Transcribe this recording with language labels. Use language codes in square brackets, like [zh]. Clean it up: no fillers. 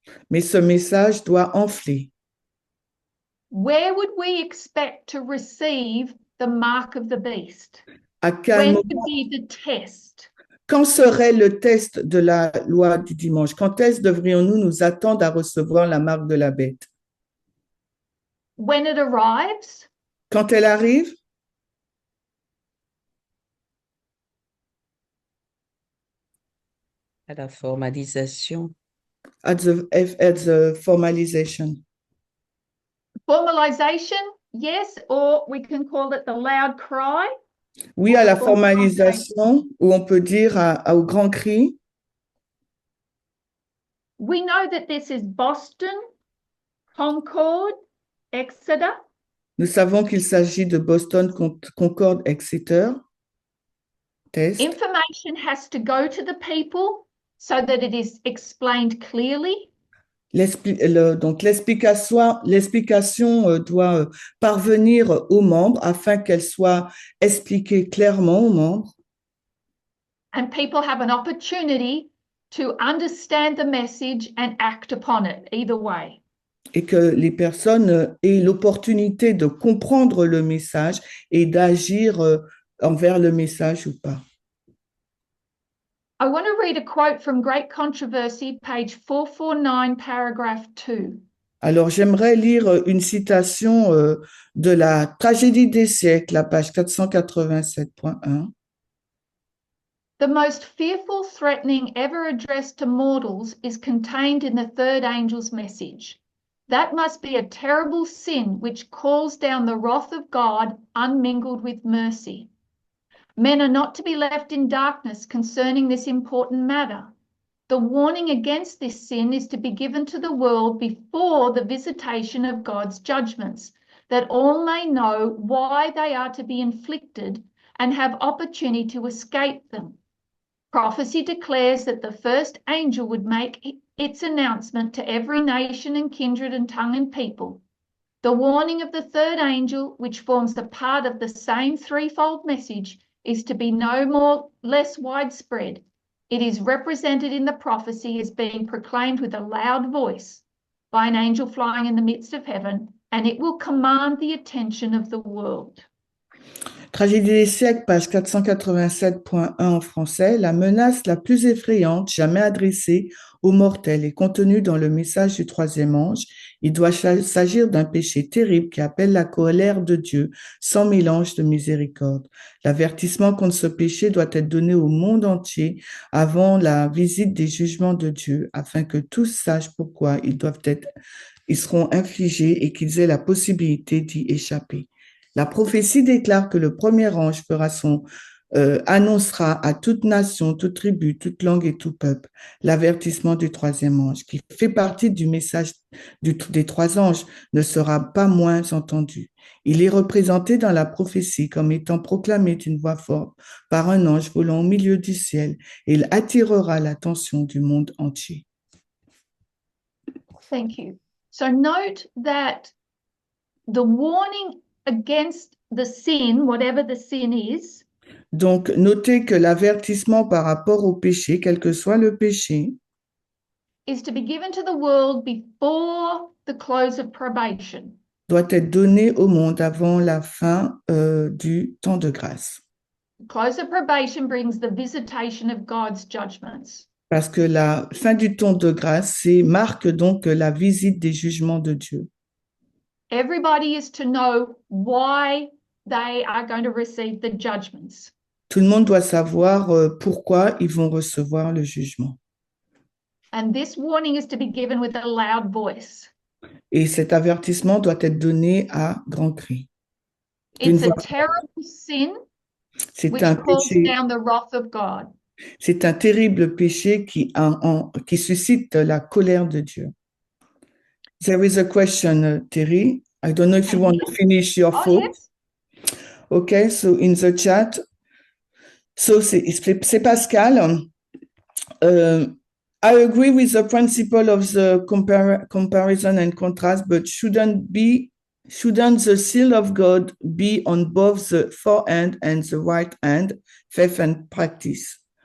[fr] Mais ce message doit enfler. [en] Where would we expect to receive the mark of the beast? [fr] À quel [en] When [fr] moment, [en] would be the test? [fr] quand serait le test de la loi du dimanche? Quand est-ce devrions-nous nous attendre à recevoir la marque de la bête? [en] When it arrives, [fr] Quand elle arrive? À la formalisation. [en] At the formalization. formalization, yes, or we can call it the loud cry. [fr] Oui, à la formalisation, où on peut dire au grand cri. [en] We know that this is Boston, Concord, Exeter. [fr] Nous savons qu'il s'agit de Boston, Concorde, Exeter. [en] Test. Information has to go to the people so that it is explained clearly. [fr] Donc l'explication doit parvenir aux membres afin qu'elle soit expliquée clairement aux membres. [en] And people have an opportunity to understand the message and act upon it, either way. [fr] Et que les personnes aient l'opportunité de comprendre le message et d'agir envers le message ou pas. [en] I want to read a quote from Great Controversy, page 449, paragraph 2. [fr] Alors, j'aimerais lire une citation de la Tragédie des siècles, la page 487.1. [en] The most fearful threatening ever addressed to mortals is contained in the third angel's message. That must be a terrible sin which calls down the wrath of God unmingled with mercy. Men are not to be left in darkness concerning this important matter. The warning against this sin is to be given to the world before the visitation of God's judgments, that all may know why they are to be inflicted and have opportunity to escape them. Prophecy declares that the first angel would make its announcement to every nation and kindred and tongue and people. The warning of the third angel, which forms a part of the same threefold message, is to be less widespread. It is represented in the prophecy as being proclaimed with a loud voice by an angel flying in the midst of heaven, and it will command the attention of the world. [fr] Tragédie des siècles, page 487.1 en français. La menace la plus effrayante jamais adressée aux mortels est contenue dans le message du troisième ange. Il doit s'agir d'un péché terrible qui appelle la colère de Dieu sans mélange de miséricorde. L'avertissement contre ce péché doit être donné au monde entier avant la visite des jugements de Dieu, afin que tous sachent pourquoi ils seront infligés et qu'ils aient la possibilité d'y échapper. La prophétie déclare que le premier ange annoncera à toute nation, toute tribu, toute langue et tout peuple l'avertissement du troisième ange, qui fait partie du message des trois anges, ne sera pas moins entendu. Il est représenté dans la prophétie comme étant proclamé d'une voix forte par un ange volant au milieu du ciel, et il attirera l'attention du monde entier. [en] Thank you. So note that the warning against the sin, whatever the sin is, [fr] donc, notez que l'avertissement par rapport au péché, quel que soit le péché, [en] is to be given to the world before the close of probation. [fr] Doit être donné au monde avant la fin du temps de grâce. [en] Close of probation brings the visitation of God's judgments. [fr] Parce que la fin du temps de grâce, marque donc la visite des jugements de Dieu. [en] Everybody is to know why they are going to receive the judgments. [fr] Tout le monde doit savoir pourquoi ils vont recevoir le jugement. [en] And this warning is to be given with a loud voice. [fr] Et cet avertissement doit être donné à grand cri. [en] It's a terrible sin which calls down the wrath of God. [fr] C'est un terrible péché qui suscite la colère de Dieu. [en] There is a question, Terry. I don't know if you want to finish your thought. Yes. Okay, so in the chat, so [fr] c'est Pascal. [en] I agree with the principle of the comparison and contrast, but shouldn't the seal of God be on both the forehand and the right hand, faith and practice?